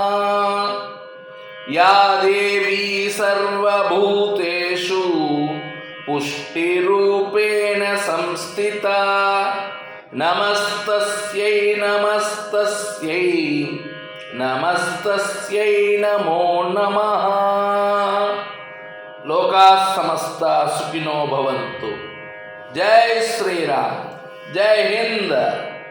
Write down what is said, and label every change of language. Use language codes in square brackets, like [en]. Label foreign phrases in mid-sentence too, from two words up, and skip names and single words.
[sa] या देवी सर्वभूतेषु पुष्टिरूपेण संस्थिता नमस्तस्यै नमस्तस्यै नमस्तस्यै नमो नमः. लोकाः समस्ताः सुखिनो भवन्तु. [hi] जय श्रीराम। जय हिन्द.